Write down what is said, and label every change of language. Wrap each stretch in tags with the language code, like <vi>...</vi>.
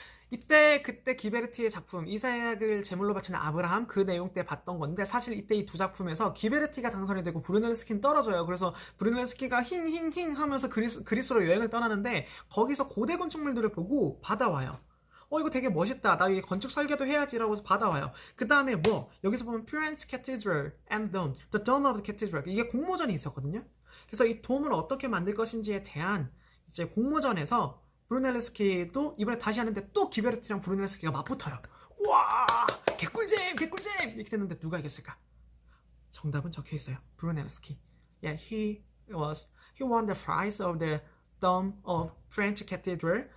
<ko>이때 그때 기베르티의 작품 이삭을 제물로 바치는 아브라함 그 내용 때 봤던 건데 사실 이때 이 두 작품에서 기베르티가 당선이 되고 브루넬스키는 떨어져요. 그래서 브루넬스키가 힝힝힝 하면서 그리스로 여행을 떠나는데 거기서 고대 건축물들을 보고 받아와요. 이거 되게 멋있다. 나 이게 건축 설계도 해야지라고 해서 받아와요. 그 다음에 뭐 여기서 보면 Florence Cathedral and Dome, The Dome of the Cathedral 이게 공모전이 있었거든요. 그래서 이 돔을 어떻게 만들 것인지에 대한 이제 공모전에서 브루넬레스키도 이번에 다시 하는데 또 기베르티랑 브루넬레스키가 맞붙어요. 와 개꿀잼 개꿀잼 이렇게 됐는데 누가 이겼을까? 정답은 적혀 있어요. 브루넬레스키.</ko> <en>Yeah, he won the prize of the Dome of French Cathedral.</en>